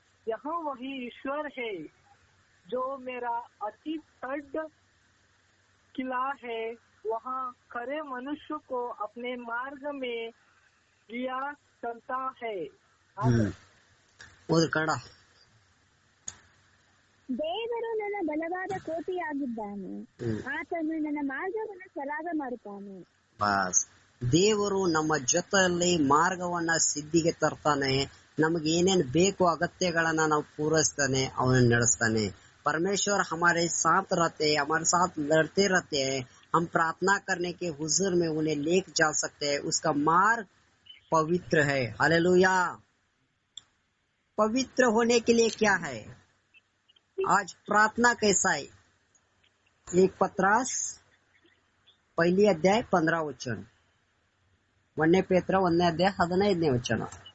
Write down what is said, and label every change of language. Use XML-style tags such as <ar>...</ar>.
<hi>यहाँ वही ईश्वर है जो मेरा अति दृढ़ किला है, वहाँ खरे मनुष्य को अपने मार्ग में लिया चलता है.</hi> <kn>ಕನ್ನಡ. ದೇವರು ನನ್ನ ಬಲವಾದ ಕೋಟೆಯಾಗಿದ್ದಾನೆ, ಆತನು ನನ್ನ ಮಾರ್ಗವನ್ನು ಸರಾಗ ಮಾಡುತ್ತಾನೆ. ಬಸ್, ದೇವರು ನಮ್ಮ ಜೊತೆಯಲ್ಲಿ ಮಾರ್ಗವನ್ನ ಸಿದ್ಧಿಗೆ ತರ್ತಾನೆ. ನಮಗೆ ಏನೇನ್ ಬೇಕು ಅಗತ್ಯಗಳನ್ನ ನಾವು ಪೂರೈಸ್ತಾನೆ, ಅವನ ನಡೆಸ್ತಾನೆ.</kn> <hi>परमेश्वर हमारे साथ रहते हैं, हमारे साथ लड़ते रहते हैं. हम प्रार्थना करने के हुजूर में उन्हें लेके जा सकते हैं. उसका मार्ग पवित्र है. हालेलुया. पवित्र होने के लिए क्या है? आज प्रार्थना कैसा है? 1 पत्रस 1 अध्याय 15 वचन,</hi> <kn>1 ಪೇತ್ರ 1 ಅಧ್ಯಾಯ 15ನೇ ವಚನ.</kn>